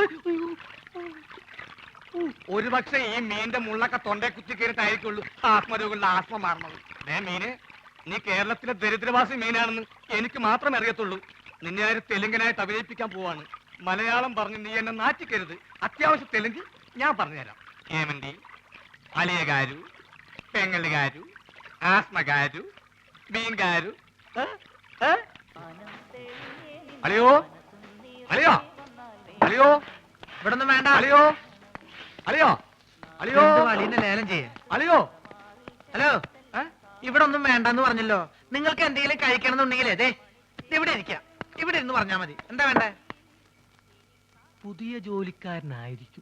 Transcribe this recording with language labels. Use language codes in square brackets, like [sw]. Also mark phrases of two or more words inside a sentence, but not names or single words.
[ml] ഒരുപക്ഷെ ഈ മീന്റെ മുള്ളൊക്കെ തൊണ്ടേ കുത്തി കയറിട്ടായിരിക്കുള്ളൂ ആത്മരോഗങ്ങളുടെ ആസ്മ മാറണത്. മീന്, നീ കേരളത്തിലെ ദരിദ്രവാസി മീനാണെന്ന് എനിക്ക് മാത്രമേ അറിയത്തുള്ളൂ. നിന്നെ ആര് തെലുങ്കനായിട്ട് അഭിനയിപ്പിക്കാൻ പോവാണ്. മലയാളം പറഞ്ഞ് നീ എന്നെ നാറ്റിക്കരുത്. അത്യാവശ്യം തെലുങ്ക് ഞാൻ പറഞ്ഞുതരാം. [te] ఏమండి, అలియ గారు, పెంగళి గారు, ఆస్మ గారు, మీన్ గారు. [ml] അളിയോ അളിയോ അളിയോ ഇവിടെ ഒന്നും വേണ്ട. അളിയോ അളിയോ അളിയോ അലീനെ ലേലം ചെയ്യേ. అలియో. ഹലോ, ഇവിടെ ഒന്നും വേണ്ടെന്ന് പറഞ്ഞല്ലോ. നിങ്ങൾക്ക് എന്തെങ്കിലും കഴിക്കണം എന്നുണ്ടെങ്കിലേ ദേ ഇവിടെ ഇരിക്കാം. ഇവിടെ ഇരുന്ന് പറഞ്ഞാ മതി. എന്താ വേണ്ടേ? പുതിയ ജോലിക്കാരനായിരിക്കും.